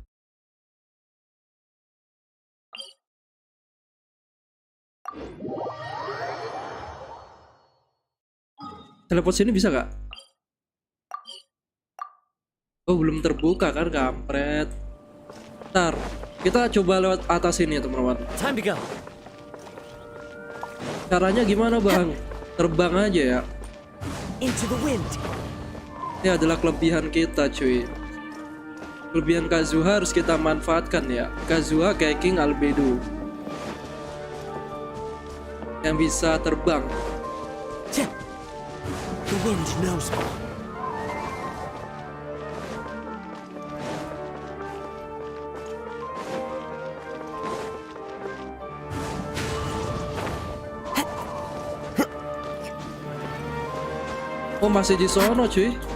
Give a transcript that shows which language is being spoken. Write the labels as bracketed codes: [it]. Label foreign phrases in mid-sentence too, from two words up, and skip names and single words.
[id] Teleport sini bisa gak? Oh belum terbuka kan kampret. Ntar kita coba lewat atas ini ya teman-teman. [en] Time to go. [id] Caranya gimana bang? Terbang aja ya. [en] Into the wind. [id] Ini adalah kelebihan kita cuy. Kelebihan Kazuha harus kita manfaatkan ya. Kazuha kayak King Albedo yang bisa terbang. [en] The wind knows me. [id] Oh masih di sono cuy.